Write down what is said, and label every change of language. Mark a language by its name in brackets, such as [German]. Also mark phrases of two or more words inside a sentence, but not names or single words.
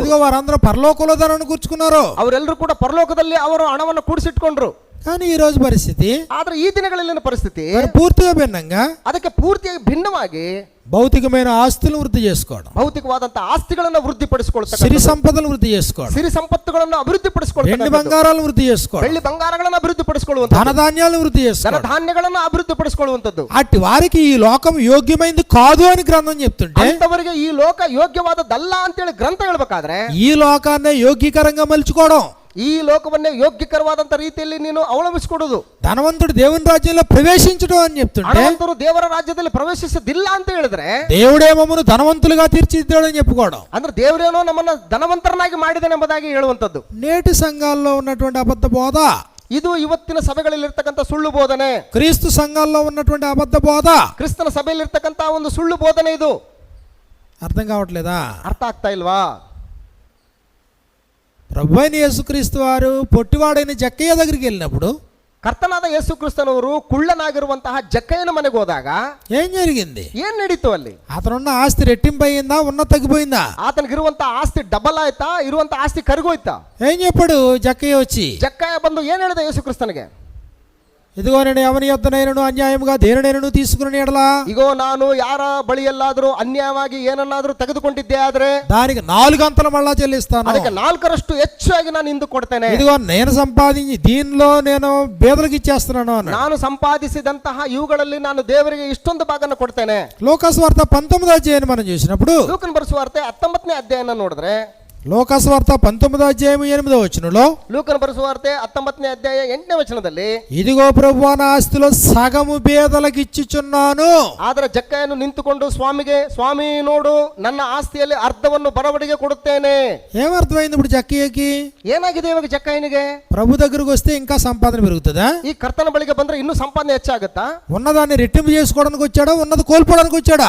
[Telugu] ఇదిగో వారందరూ పరలోకంలో ధనాన్ని కూర్చుకున్నారు. [Kannada] ಅವರೆಲ್ಲರೂ ಕೂಡ ಪರಲೋಕದಲ್ಲಿ ಅವರು ಹಣವನ್ನು ಕೂಡಿಸಿಟ್ಕೊಂಡ್ರು. [Telugu] కానీ ఈ రోజు పరిస్థితి, [Kannada] ಆದ್ರೆ ಈ ದಿನಗಳಲ್ಲಿನ ಪರಿಸ್ಥಿತಿ [Telugu] మరి పూర్తిగా భిన్నంగా [Kannada] ಅದಕ್ಕೆ ಪೂರ್ತಿಯಾಗಿ ಭಿನ್ನವಾಗಿ [Telugu] భౌతికమైన ఆస్తులను వృద్ధి చేసుకోవడం, [Kannada] ಭೌತಿಕವಾದಂತಹ ಆಸ್ತಿಗಳನ್ನ ವೃದ್ಧಿಪಡಿಸಿಕೊಳ್ತಾರೆ, [Telugu] సిరి సంపదలను వృద్ధి చేసుకోవడం, [Kannada] ಸಿರಿ ಸಂಪತ್ತುಗಳನ್ನು [Telugu] వెండి [Kannada] ಅಭಿವೃದ್ಧಿಪಡಿಸಿಕೊಳ್ಳುತ್ತಾರೆ, [Telugu] బంగారాలను వృద్ధి చేసుకోవడం, [Kannada] ಬೆಳ್ಳಿ ಬಂಗಾರಗಳನ್ನು ಅಭಿವೃದ್ಧಿಪಡಿಸಿಕೊಳ್ಳುವಂತ, [Telugu] ధనధాన్యాలను వృద్ధి చేసుకోవడం. [Kannada] ಧನಧಾನ್ಯಗಳನ್ನು ಅಭಿವೃದ್ಧಿಪಡಿಸಿಕೊಳ್ಳುವಂತದ್ದು. [Telugu] అట్టి వారికి ఈ లోకం యోగ్యమైంది కాదు అని గ్రంథం చెప్తుంటే, [Kannada] ಅಂತವರಿಗೆ ಈ ಲೋಕ ಯೋಗ್ಯವಾದದ್ದಲ್ಲ ಅಂತೇಳಿ ಗ್ರಂಥ ಹೇಳ್ಬೇಕಾದ್ರೆ, [Telugu] ఈ లోకాన్నే యోగ్యకరంగా మలుచుకోవడం, [Kannada] ಈ ಲೋಕವನ್ನೇ ಯೋಗ್ಯಕರವಾದಂತ ರೀತಿಯಲ್ಲಿ ನೀನು ಅವಲಂಬಿಸಿಕೊಡುದು, [Telugu] ధనవంతుడు దేవుని రాజ్యంలో ప్రవేశించడం అని చెప్తుంటే, [Kannada] ಹಣವಂತರು ದೇವರ ರಾಜ್ಯದಲ್ಲಿ ಪ್ರವೇಶಿಸದಿಲ್ಲ ಅಂತ ಹೇಳಿದ್ರೆ, [Telugu] దేవుడే మమ్మను ధనవంతులుగా తీర్చిదిద్దాడని చెప్పుకోవడం, [Kannada] ಅಂದ್ರೆ ದೇವರೇನೋ ನಮ್ಮನ್ನ ಧನವಂತರನಾಗಿ ಮಾಡಿದಾನೆ ಎಂಬುದಾಗಿ ಹೇಳುವಂತದ್ದು. [Telugu] నేటి సంఘాల్లో ఉన్నటువంటి అబద్ధ బోధ, [Kannada] ಇದು ಇವತ್ತಿನ ಸಭೆಗಳಲ್ಲಿ ಇರ್ತಕ್ಕಂಥ ಸುಳ್ಳು ಬೋಧನೆ, [Telugu] క్రీస్తు సంఘాల్లో ఉన్నటువంటి అబద్ధ బోధ. [Kannada] ಕ್ರಿಸ್ತನ ಸಭೆಯಲ್ಲಿ ಇರ್ತಕ್ಕಂಥ ಒಂದು ಸುಳ್ಳು ಬೋಧನೆ. ಇದು [Telugu] అర్థం కావట్లేదా? [Kannada] ಅರ್ಥ ಆಗ್ತಾ ಇಲ್ವಾ? [Telugu] ప్రభువైన యేసుక్రీస్తు వారు పొట్టివాడైన జక్కయ్య దగ్గరికి వెళ్ళినప్పుడు [Kannada] ಕರ್ತನಾದ ಯೇಸು ಕ್ರಿಸ್ತನವರು ಕುಳ್ಳನಾಗಿರುವಂತಹ ಜಕ್ಕಯ್ಯನ ಮನೆಗೆ ಹೋದಾಗ [Telugu] ఏం జరిగింది? [Kannada] ಏನ್ ನಡೀತು ಅಲ್ಲಿ? [Telugu] అతనున్న ఆస్తి రెట్టింపు అయిందా, ఉన్న తగ్గిపోయిందా? [Kannada] ಆತನಿಗಿರುವಂತ ಆಸ್ತಿ ಡಬಲ್ ಆಯ್ತಾ, ಇರುವಂತ ಆಸ್ತಿ ಕರಗೋಯ್ತಾ? [Telugu] ఏం చెప్పాడు జక్కయ్య వచ్చి? [Kannada] ಜಕ್ಕಯ್ಯ ಬಂದು ಏನ್ ಹೇಳಿದ ಯೇಸು ಕ್ರಿಸ್ತನಿಗೆ? [Telugu] ఇదిగో నేను ఎవరి యొద్దనైనను అన్యాయముగా దేనినైనను తీసుకుని ఎడలా, [Kannada] ಇಗೋ ನಾನು ಯಾರ ಬಳಿಯಲ್ಲಾದರೂ ಅನ್ಯಾಯವಾಗಿ ಏನನ್ನಾದರೂ ತೆಗೆದುಕೊಂಡಿದ್ದೆ ಆದ್ರೆ [Telugu] దానికి 4 అంతలు మళ్ళా చెల్లిస్తాను. [Kannada] ಅದಕ್ಕೆ 4ರಷ್ಟು ಹೆಚ್ಚಾಗಿ ನಾನು ಹಿಂದೆ ಕೊಡ್ತೇನೆ. [Telugu] ఇదిగో నేను సంపాదించి దీనిలో నేను బేదలకు ఇచ్చేస్తున్నాను అన్నాడు. [Kannada] ನಾನು ಸಂಪಾದಿಸಿದಂತಹ ಇವುಗಳಲ್ಲಿ ನಾನು ದೇವರಿಗೆ ಇಷ್ಟೊಂದು ಭಾಗನ ಕೊಡ್ತೇನೆ. [Telugu] లోకాసు వార్త 19వ అధ్యాయాన్ని మనం చూసినప్పుడు, [Kannada] ಲೂಕನ ಬರೆಸುವಾರ್ತೆ 19ನೇ ಅಧ್ಯಾಯನ ನೋಡಿದ್ರೆ, [Telugu] లోకాసు వార్త 19వ అధ్యాయం 8వ వచనంలో, [Kannada] ಲೂಕನ ಬರೆಸುವಾರ್ತೆ 19ನೇ ಅಧ್ಯಾಯ 8ನೇ ವಚನದಲ್ಲಿ, [Telugu] ఇదిగో ప్రభువా నా ఆస్తిలో సగము బేదలకు ఇచ్చుచున్నాను. [Kannada] ಆದ್ರೆ ಜಕ್ಕಯ್ಯನು ನಿಂತುಕೊಂಡು ಸ್ವಾಮಿಗೆ, ಸ್ವಾಮಿ ನೋಡು ನನ್ನ ಆಸ್ತಿಯಲ್ಲಿ ಅರ್ಧವನ್ನು ಬಡವಡಿಗೆ ಕೊಡುತ್ತೇನೆ. [Telugu] ఏమర్థమైంది ఇప్పుడు జక్కయ్యకి? [Kannada] ಏನಾಗಿದೆ ಇವಾಗ ಜಕ್ಕಯ್ಯನಿಗೆ? [Telugu] ప్రభు దగ్గరకు వస్తే ఇంకా సంపాదన పెరుగుతుందా? [Kannada] ಈ ಕರ್ತನ ಬಳಿಗೆ ಬಂದ್ರೆ ಇನ್ನೂ ಸಂಪಾದನೆ ಹೆಚ್ಚಾಗುತ್ತಾ? [Telugu] ఉన్నదాన్ని రెట్టింపు చేసుకోవడానికి వచ్చాడా, ఉన్నది కోల్పోవడానికి వచ్చాడా?